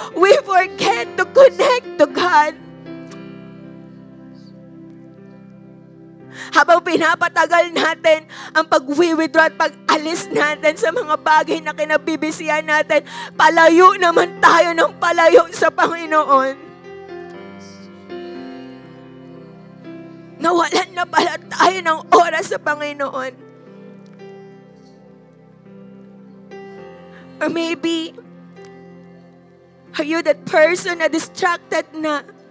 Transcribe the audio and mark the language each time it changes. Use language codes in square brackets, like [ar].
[en] We forget to connect to God. [tl] Habang pinapatagal natin ang pag-withdraw at pag-alis natin sa mga bagay na kinabibisihan natin, palayo naman tayo ng palayo sa Panginoon. Nawalan na pala tayo ng oras sa Panginoon. [en] Or maybe, are you that person na distracted na?